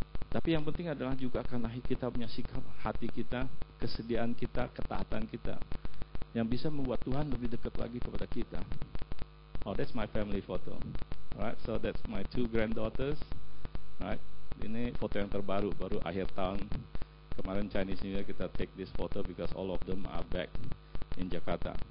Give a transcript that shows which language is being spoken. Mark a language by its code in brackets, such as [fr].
[id] Tapi yang penting adalah juga karena kita punya sikap hati kita, kesediaan kita, ketaatan kita, yang bisa membuat Tuhan lebih dekat lagi kepada kita. [en] Oh, that's my family photo. Alright, so that's my 2 granddaughters. [id] Right, ini foto yang terbaru, baru akhir tahun. Kemarin [en] Chinese New Year [id] kita [en] take this photo because all of them are back in Jakarta.